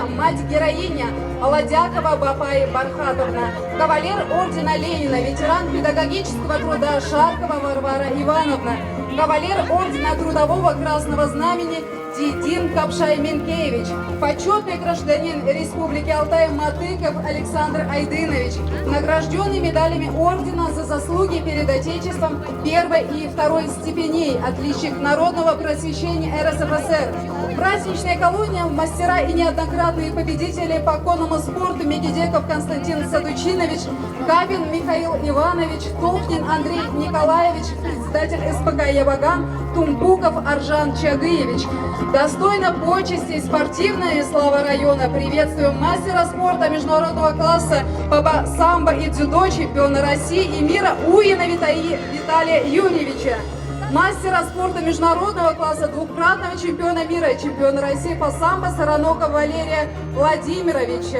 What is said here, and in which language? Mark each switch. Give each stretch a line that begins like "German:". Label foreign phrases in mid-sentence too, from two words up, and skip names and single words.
Russian: мать-героиня Аладякова Бапай Бархатовна, кавалер ордена Ленина, ветеран педагогического труда Шаркова Варвара Ивановна, кавалер ордена Трудового Красного Знамени Дидин Капшай Минкевич, почетный гражданин Республики Алтай Матыков Александр Айдынович, награжденный медалями ордена за заслуги перед Отечеством первой и второй степеней, отличник народного просвещения РСФСР. Праздничная колония, мастера и неоднократные победители по конному спорту: Мегедеков Константин Садучинович, Кабин Михаил Иванович, Толкнин Андрей Николаевич, председатель СПК «Ябаган» Тумбуков Аржан Чагыевич. Достойно почести спортивная слава района приветствуем мастера спорта международного класса по самбо и дзюдо, чемпиона России и мира Уина Виталия Юрьевича, мастера спорта международного класса, двукратного чемпиона мира и чемпиона России по самбо Саранокова Валерия Владимировича.